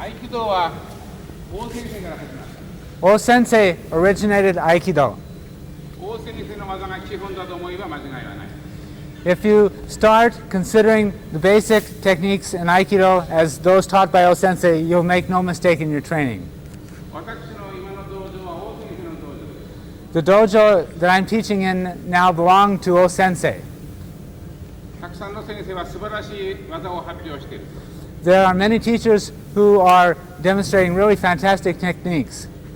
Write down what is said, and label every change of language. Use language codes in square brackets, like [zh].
[ja] 道は大先生から始まった。 [en] O Sensei originated Aikido. [ja] 大先生の技が基本だと思えば間違いはない。 [en] If you start considering the basic techniques in Aikido as those taught by O Sensei, you'll make no mistake in your training. [ja] 私の今の道場は大先生の道場です。 [en] The dojo that I'm teaching in now belong to O Sensei. [ja] たくさんの先生は素晴らしい技を発表している。 [en] There are many teachers who are demonstrating really fantastic techniques.